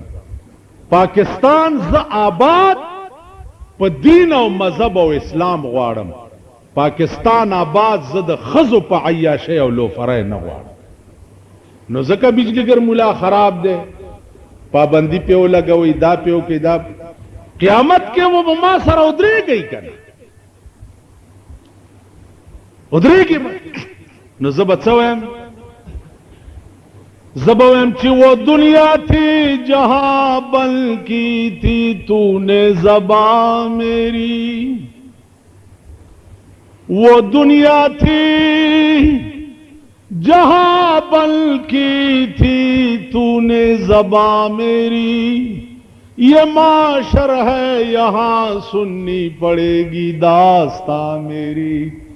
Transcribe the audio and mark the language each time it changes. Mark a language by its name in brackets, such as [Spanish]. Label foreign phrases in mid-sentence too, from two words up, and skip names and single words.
[Pashto] پاکستان زه آباد په دین او مذهب او اسلام غواړم پاکستان آباد زه د ښځو په عیاشۍ او لوفرۍ نه غواړم نو ځکه بجلیګر مولا خراب دی پابندی پې ولګوئ دا پې وکړئ دا قیامت کې و به ما سره ودرېږئ که نه ودرېږي نو زه به څه وایم زب ویم چی [Urdu] وہ دنیا تھی جہاں بل کی تھی تو نے زباں میری وہ دنیا تھی جہاں بل کی تھی تو نے زباں میری یہ معاشر ہے یہاں سننی پڑے گی داستاں میری